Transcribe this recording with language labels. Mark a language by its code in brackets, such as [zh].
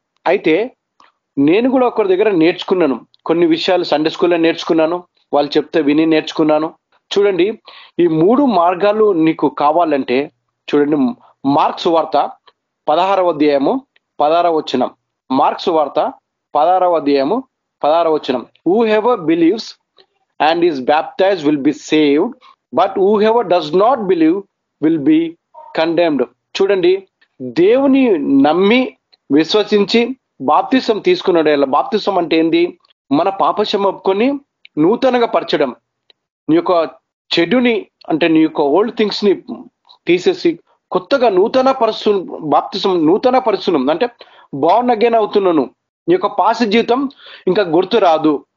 [te] అయితే నేను కూడా ఒకరి దగ్గర నేర్చుకున్నాను. కొన్ని విషయాలు సండే స్కూల్లో నేర్చుకున్నాను, వాళ్ళు చెప్తే విని నేర్చుకున్నాను. చూడండి, ఈ 3 మార్గాలు నీకు కావాలంటే చూడండి, మార్క్స్ వార్త 16వ అధ్యాయము 16వ వచనం. మార్క్స్ వార్త 16వ అధ్యాయము 16వ వచనం. [en] Whoever believes and is baptized will be saved, but whoever does not believe will be condemned. [te] చూడండి, దేవుని నమ్మి విశ్వసించి బాప్తిసం తీసుకున్నాడు. బాప్తిసం అంటే ఏంది? మన పాపశం ఒప్పుకొని నూతనంగా పరచడం. నీ యొక్క చెడుని, అంటే నీ యొక్క ఓల్డ్ థింగ్స్ ని తీసేసి కొత్తగా బాప్తిసం నూతన పరుస్తున్నాం అంటే బాగున్న అగైన్ అవుతున్నాను. నీ యొక్క పాత జీవితం ఇంకా గుర్తు రాదు.